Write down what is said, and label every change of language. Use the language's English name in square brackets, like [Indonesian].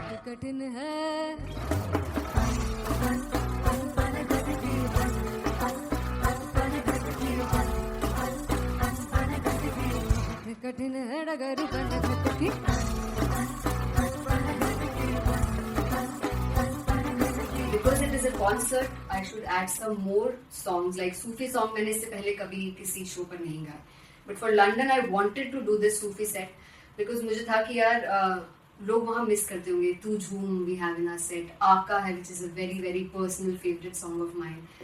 [Hindi] कठिन है कठिन है डगर Bankati [English] Because it is a concert, I should add some more songs. Like Sufi song [Hindi] मैंने इससे पहले कभी किसी शो पर नहीं गाया. [English] But for London, I wanted to do this Sufi set because [Hindi] मुझे था कि यार लोग वहाँ मिस करते होंगे. [English] Tu Jhoom we have in our set. आका है which is a very very personal favorite song of mine.